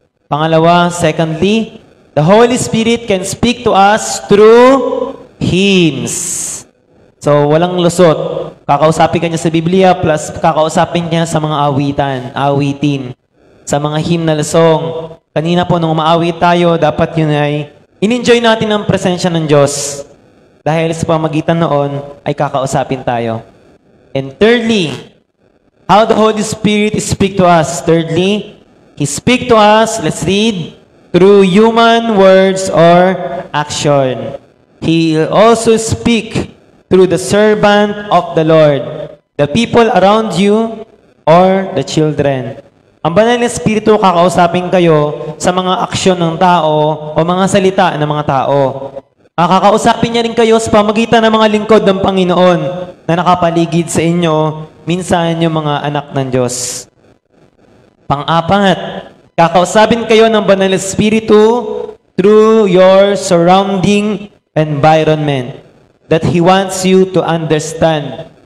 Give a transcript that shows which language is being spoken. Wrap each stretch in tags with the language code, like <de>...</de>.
<tl>Pangalawa,</tl> <en>secondly, the Holy Spirit can speak to us through hymns.</en> <tl>So, walang lusot. Kakausapin ka niya sa Biblia plus kakausapin niya sa mga awitin, sa mga hymnal song. Kanina po nung umaawit tayo, dapat yun ay in-enjoy natin ang presensya ng Diyos. Dahil sa pamagitan noon ay kakausapin tayo.</tl> <en>And thirdly, how the Holy Spirit speak to us. Thirdly, He speak to us, let's read, through human words or action. He also speak through the servant of the Lord, the people around you, or the children.</en> <tl>Ang Banal na Espiritu kakausapin kayo sa mga aksyon ng tao o mga salita ng mga tao. Kakausapin niya rin kayo sa pamagitan ng mga lingkod ng Panginoon na nakapaligid sa inyo, minsan yung mga anak ng Diyos. Pang-apat, kakausapin kayo ng Banal na Espiritu</tl> <en>through your surrounding environment that He wants you to understand.</en>